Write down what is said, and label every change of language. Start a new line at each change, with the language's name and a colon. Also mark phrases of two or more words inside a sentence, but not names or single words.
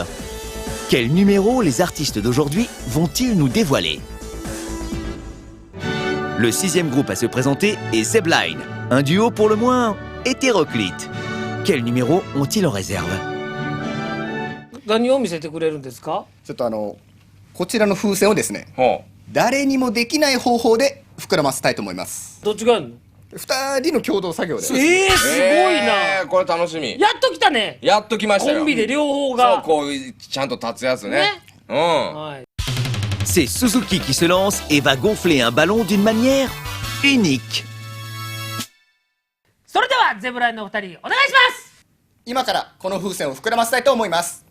French: Quel numéro les artistes d'aujourd'hui vont-ils nous dévoiler? Le sixième groupe à se présenter est Zebline, un duo pour le moins hétéroclite. Quel numéro ont-ils en réserve?
Japanese: 何を見せてくれるんですか？ちょっとこちらの風船をですね、ほ誰にもできない方法で膨らませたいと思います。どっちがやんの？ 2人の共同作業で。すごいな。これ楽しみ。やっと来たね。やっと来ましたよ。コンビで両方そうが。こうちゃんと立つやつね。うん。はい。
French: C'est Suzuki qui se lance et va gonfler un ballon d'une manière unique.
Japanese: それではゼブラインのお二人お願いします。今からこの風船を膨らませたいと思います。